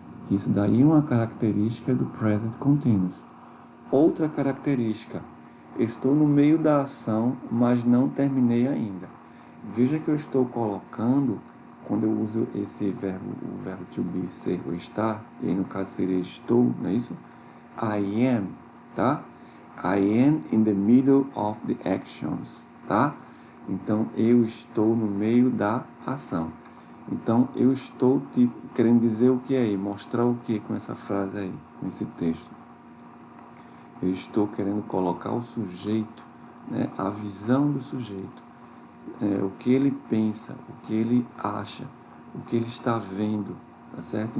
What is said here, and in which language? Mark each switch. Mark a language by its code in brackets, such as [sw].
[pt] Isso daí é uma característica do present continuous. Outra característica, estou no meio da ação, mas não terminei ainda. Veja que eu estou colocando, quando eu uso esse verbo, o verbo to be, ser ou estar, e aí no caso seria estou, não é isso? [en] I am, tá? I am in the middle of the actions, tá? [pt] Então, eu estou no meio da ação. Então, eu estou querendo dizer o que aí? Mostrar o que com essa frase aí, com esse texto? Eu estou querendo colocar o sujeito, né, a visão do sujeito, o que ele pensa, o que ele acha, o que ele está vendo, tá certo?